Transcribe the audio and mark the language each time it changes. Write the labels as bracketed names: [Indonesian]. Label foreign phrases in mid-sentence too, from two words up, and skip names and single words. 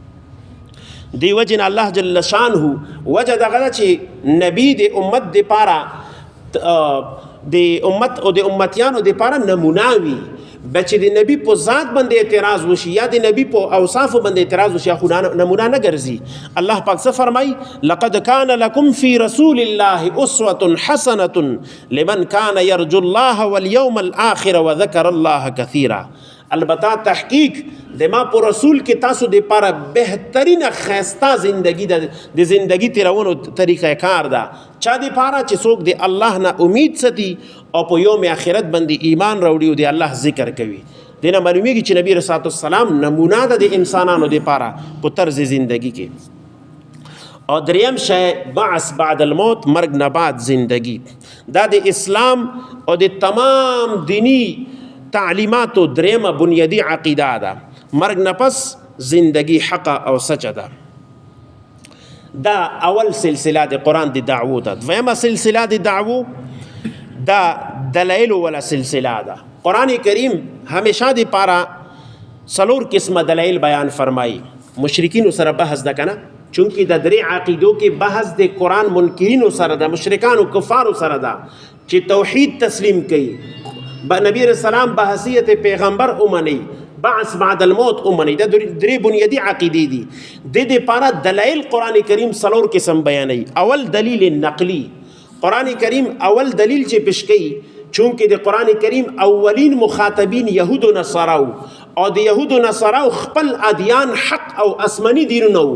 [Pashto] دی وجن الله [Arabic] جل شانه [Pashto] وجه دغه چې نبی د امت د پاره د امت او د امتیانو د پاره نمونه وي. بچ د نبی په ذات باندې اعتراض وشي یا د نبی په اوصاف باندې اعتراض وشي خو نمونه نه ګرځي. الله پاک څه فرمای [Arabic] لقد كان لكم في رسول الله اسوه حسنه لمن كان يرجو الله واليوم الاخر وذكر الله كثيرا. [Pashto] البته تحقیق د ما په رسول کې تاسو د پاره بهترینه خسته زندگی د زندگی تیرونو طریقه کار ده. چا د پاره چې څوک د الله نه امید ساتي او په یوم آخرت باندې ایمان راوړي او د الله ذکر کوي. دینه معلومیږي چې نبی رسول الله سلام نمونه ده د انسانانو د پاره په طرز زندگی کې. او دریم شی [Arabic] بعث بعد الموت، [Pashto] مرگ نه بعد زندگی. دا د اسلام او د تمام دینی تعلیماتو دریمه بنیادی عقیده ده. مرگ نه پس زندگی حق او سچ ده. دا اول سلسله د قرآن د دعوو ده. دویمه سلسله د دعوو دا دلائل ولا سلسله ده. قرآن کریم همیشه د پاره سلور قسمه دلائل بیان فرمایي. مشرکین سره بحث ده کنه، چونکه د درې عقیدو کې بحث د قرآن منکرین سره ده، مشرکان او کفار سره ده چې توحید تسلیم کوي. نبی رسول الله بحثیت پیغمبر اومنی، [Arabic] بعث بعد الموت [Pashto] اومنی. دا درې بنیادی عقیدې دي. د دې پاره دلایل قرآن کریم سلور قسم بیانوي. اول دلیل نقلی، قرآن کریم اول دلیل چې پیش کوي چونکه د قرآن کریم اولین مخاطبین یهود و نصاراو او د یهود و نصاراو خپل ادیان حق او اسمانی دین نو.